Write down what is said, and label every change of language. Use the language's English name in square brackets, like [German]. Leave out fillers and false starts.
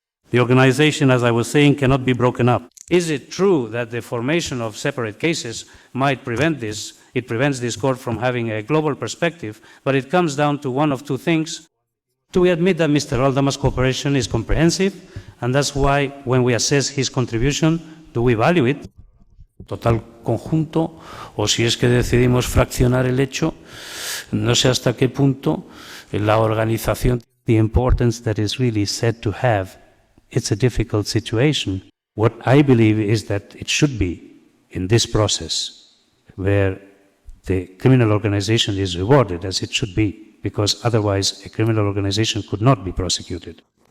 [English] The organization, as I was saying, cannot be broken up. Is it true that the formation of separate cases might prevent this? It prevents this court from having a global perspective, but it comes down to one of two things. Do we admit that Mr. Aldama's cooperation is comprehensive? And that's why when we assess his contribution, do we value it? [Spanish] Total conjunto, o si es que decidimos fraccionar el hecho, no sé hasta qué punto la organización. [English] The importance that is really said to have, it's a difficult situation. What I believe is that it should be in this process where the criminal organization is rewarded as it should be, because otherwise a criminal organization could not be prosecuted.